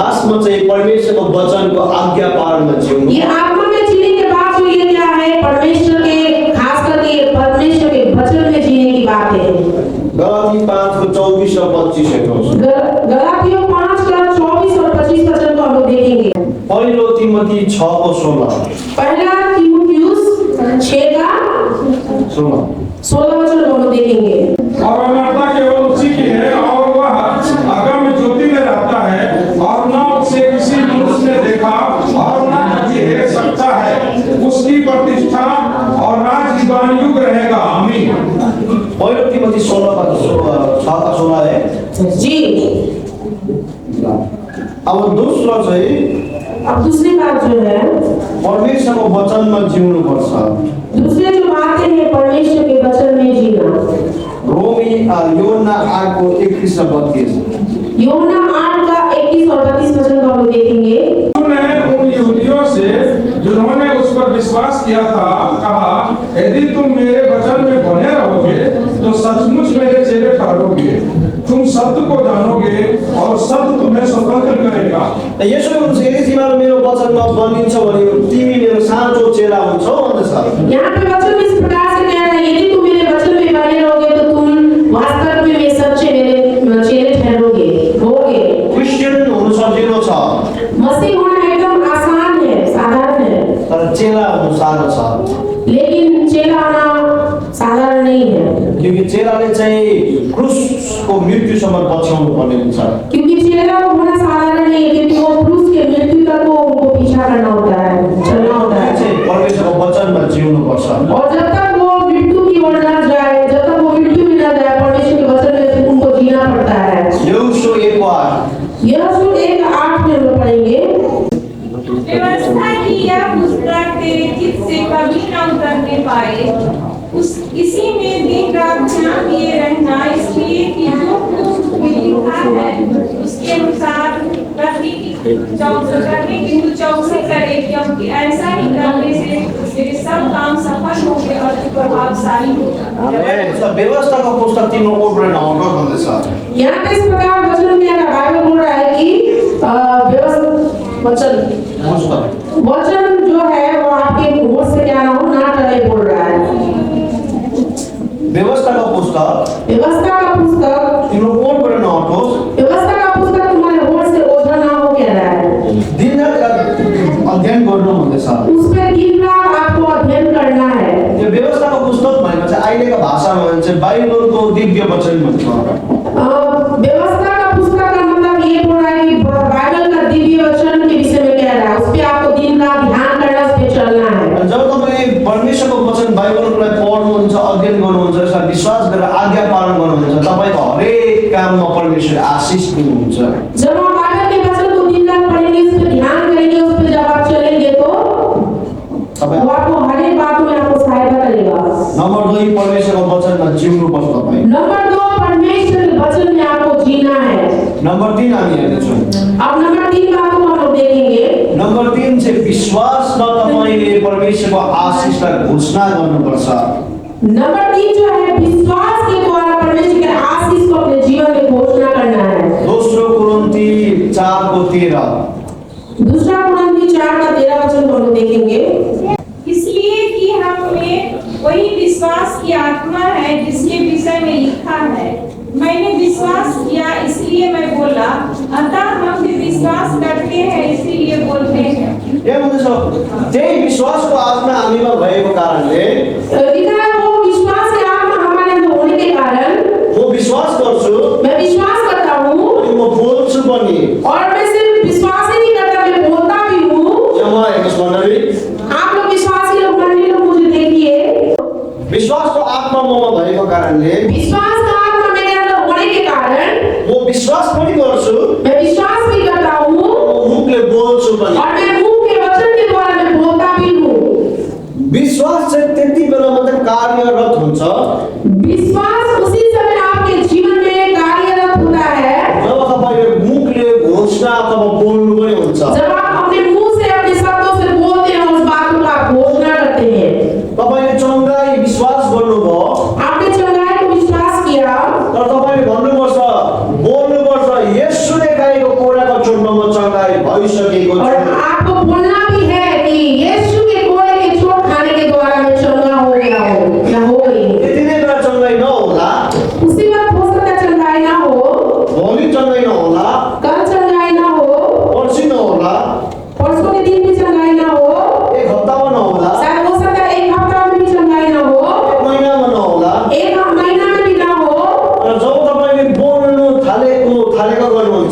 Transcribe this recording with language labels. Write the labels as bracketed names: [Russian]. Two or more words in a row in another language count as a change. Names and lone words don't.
[Nepali] साथमा चाहिँ परमेश्वरको वचनको आज्ञा पालनमा जिउनु [Hindi] ये आत्मा में जीने के बाद जो ये क्या है, परमेश्वर के, खास करके परमेश्वर के वचन में जीने की बात है। [Nepali] गलाती 5:24 और 25 हेर्नुहोस्। [Hindi] गलातियों 5 का 24 और 25 वचन को हम लोग देखेंगे। [Nepali] पहिलो तिमोथी 6:16। [Hindi] पहला तीमुथियुस 6 का 16 वचन को हम लोग देखेंगे। और अमरता केवल उसी की है और वह अगम ज्योति में रहता है और न उसे किसी मनुष्य ने देखा और न कभी देख सकता है। उसकी प्रतिष्ठा और राज युगान युग रहेगा। आमीन। पहिलो तिमोथी 6:16 है। जी। [Nepali] अब दोस्रो चाहिँ [Hindi] अब दूसरी बात जो है, [Nepali] परमेश्वरको वचनमा जिउनु पर्छ। [Hindi] दूसरे जो बातें हैं परमेश्वर के वचन में जीना। योना 8:31 और 32। योना 8 का 21 और 32 वचन को हम लोग देखेंगे। उन्होंने उन यहूदियों से जिन्होंने उस पर विश्वास किया था कहा, यदि तुम मेरे वचन में बने रहोगे तो सचमुच मेरे चेले ठहरोगे। तुम सत्य को जानोगे और सत्य तुम्हें स्वतंत्र करेगा। [Nepali] यसो हुन्छ, यदि तिमीहरू मेरो वचनमा बनिन्छ भने तिमी मेरो साँचो चेला हुन्छौ भन्दछ। [Hindi] यहाँ पे वचन इस प्रकार से कह रहा है, यदि तुम मेरे वचन में बने रहोगे तो तुम वास्तव में मेरे सच्चे मेरे चेले ठहरोगे, होगे। [Nepali] क्रिस्चियन हुनु सजिलो छ, [Hindi] मसीह होना एकदम आसान है, साधारण है, [Nepali] तर चेला हुनु साह्रो छ। [Hindi] लेकिन चेला होना साधारण नहीं है, [Nepali] क्योंकि चेलाले चाहिँ क्रुसको मृत्युसम्म बचाउनु पर्ने हुन्छ। [Hindi] क्योंकि चेला होना साधारण नहीं है, क्योंकि वो क्रूस के मृत्यु तक वो उनको पीछा करना होता है, चलना होता है। [Nepali] चाहिँ परमेश्वरको वचनमा जिउनु पर्छ। [Hindi] और जब तक वो मृत्यु की ओर न जाए, जब तक वो मृत्यु में न जाए, परमेश्वर के वचन में उनको जीना पड़ता है। यहोशू 1:8। यहोशू 1:8 में हम पढ़ेंगे। व्यवस्था की यह पुस्तक तेरे चित्त से कभी न उतरने पाए, इसी में दिन रात ध्यान दिए रहना, इसलिए कि जो कुछ में लिखा है उसके अनुसार करने की तू चौकसी करे, क्योंकि ऐसा ही करने से तेरे सब काम सफल होंगे और तू प्रभावशाली होगा। [Nepali] व्यवस्थाको पुस्तक तिम्रो ओर्डर नहुँदो भन्दैछ। [Hindi] यहाँ पे इस प्रकार वचन में बाइबल बोल रहा है कि वचन जो है वो आपके होठ से क्या ना हो, ना टले बोल रहा है। [Nepali] व्यवस्थाको पुस्तक [Hindi] व्यवस्था का पुस्तक, [Nepali] तिम्रो ओर्डर नहटोस्। [Hindi] व्यवस्था का पुस्तक तुम्हारे होठ से ओझा ना हो, कह रहा है। [Nepali] दिनरात अध्ययन गर्नु भन्दैछ। [Hindi] उस पे दिन रात आपको अध्ययन करना है। [Nepali] यो व्यवस्थाको पुस्तक भनेको चाहिँ अहिलेको भाषामा भन्छ चाहिँ बाइबलको दिव्य वचन भन्छ। [Hindi] व्यवस्था का पुस्तक का मतलब ये बोल रहा है कि बाइबल का दिव्य वचन के विषय में कह रहा है, उस पे आपको दिन रात ध्यान करना, उस पे चलना है। [Nepali] जब तपाईले परमेश्वरको वचन बाइबललाई पढ्नुहुन्छ, अध्ययन गर्नुहुन्छ, यसलाई विश्वास गरेर आज्ञा पालन गर्नुहुन्छ, तपाईको हरेक काममा परमेश्वर आशीष दिनुहुन्छ। [Hindi] जब आप बाइबल के वचन को दिन रात पढ़ेंगे, उस पे ध्यान करेंगे, उस पे जब आप चलेंगे तो वो आपको हर एक बात में आपको सहायता करेगा। [Nepali] नंबर 2 परमेश्वरको वचनमा जिउनु पर्छ तपाईँ। [Hindi] नंबर 2 परमेश्वर के वचन में आपको जीना है। [Nepali] नंबर 3 हामी हेर्नेछौँ। [Hindi] अब नंबर 3 बात को हम लोग देखेंगे। [Nepali] नंबर 3 चाहिँ विश्वासमा तपाईले परमेश्वरको आशीषलाई घोषणा गर्नुपर्छ। [Hindi] नंबर 3 जो है विश्वास के द्वारा परमेश्वर के आशीष को अपने जीवन में घोषणा करना है। [Nepali] दोस्रो कुरिन्थी 4:13। [Hindi] दूसरा कुरिन्थी 4:13 वचन को हम देखेंगे। इसलिए कि हम में वही विश्वास की आत्मा है जिसके विषय में लिखा है, मैंने विश्वास किया इसलिए मैं बोला, अतः हम भी विश्वास करते हैं इसीलिए बोलते हैं। [Nepali] के भन्छ त्यही विश्वासको आत्मा हामीमा भएको कारणले [Hindi] लिखा है वो विश्वास की आत्मा हमारे अंदर होने के कारण [Nepali] म विश्वास गर्छु, [Hindi] मैं विश्वास करता हूँ, [Nepali] अनि म बोल्छु पनि। [Hindi] और मैं सिर्फ विश्वास ही नहीं करता, मैं बोलता भी हूँ। [Nepali] यहाँ हेर्नुहोस् मण्डली, [Hindi] आप लोग विश्वासी लोग, मंडली लोग मुझे देखिए, [Nepali] विश्वासको आत्मा ममा भएको कारणले [Hindi] विश्वास का आत्मा मेरे अंदर होने के कारण [Nepali] म विश्वास पनि गर्छु, [Hindi] मैं विश्वास भी करता हूँ, [Nepali] म मुखले बोल्छु पनि। [Hindi] और मैं मुंह के वचन के द्वारा मैं बोलता भी हूँ। [Nepali] विश्वास चाहिँ त्यति बेला मात्रै कार्यरत हुन्छ [Hindi] विश्वास उसी समय आपके जीवन में कार्यरत होता है [Nepali] जब तपाईले मुखले घोषणा अथवा बोल्नु पनि हुन्छ। [Hindi] जब आप अपने मुंह से अपने शब्दों से बोलते हैं, उस बात को आप घोषणा करते हैं। [Nepali] तपाईले चंगाई विश्वास गर्नुभयो, [Hindi] आपने चंगाई को विश्वास किया, [Nepali] तर तपाईले भन्नुपर्छ, बोल्नुपर्छ, येशूले गाएको कोराको चुम्बमा चंगाई भइसकेको [Hindi] और [Nepali] छु। [Hindi] आपको बोलना भी है कि यीशु के कोड़े के चोट खाने के द्वारा मैं चंगा हो गया हूँ या हो गई हूँ। [Nepali] यति नै बेला चङ्गाइ नहोला, [Hindi] उसी वक्त हो सकता है चंगाई ना हो, [Nepali] भोलि चङ्गाइ नहोला, [Hindi] कल चंगाई ना हो, [Nepali] पर्सि नहोला, [Hindi] परसों के दिन भी चंगाई ना हो, [Nepali] एक हप्तामा नहोला, [Hindi] शायद हो सकता है एक हफ्ता में भी चंगाई ना हो, [Nepali] एक महिनामा नहोला। [Hindi] एक महीना में भी ना हो। [Nepali] र जब तपाईँले बोल्नु थालेको गर्नुहुन्छ,